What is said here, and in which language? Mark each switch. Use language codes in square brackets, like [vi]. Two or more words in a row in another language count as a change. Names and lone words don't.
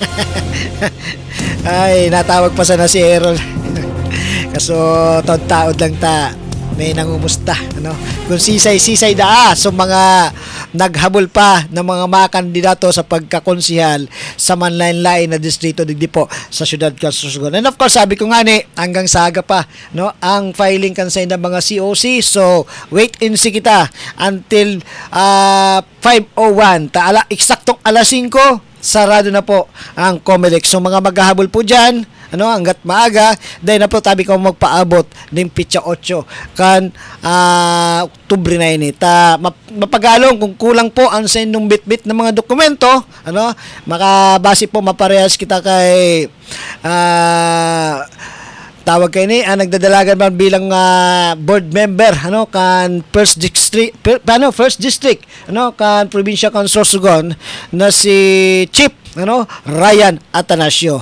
[bik] Ay, natawag pa sana si Errol. Kaso taod lang ta, may nangumusta, ano, kung sisay so mga naghabol pa ng mga kandidato sa pagkakonsihal sa manlain-lain na distrito digdi po sa syudad kan Sorsogon. [en] And of course, [bik] sabi ko nga ni, hanggang saga pa, no, ang filing kansay ng mga COC, [en] so wait and see kita until 5:01, [tl] eksaktong alas 5 sarado na po ang COMELEC. [bik] So mga maghahabol po dyan, ano, hanggat maaga, dahil na po tabi ko magpaabot ng pitsa 8 kan Oktubre na ini. Mapagalong kung kulang po ang sa inyong bitbit ng mga dokumento, ano, makabase po maparehas kita kay tawag kayo ni nagdadalagan man bilang [en] board member, [bik] ano, kan [en] first district, [bik] ano, kan probinsya kan Sorsogon, na si Chief, ano, Ryan Atanasio.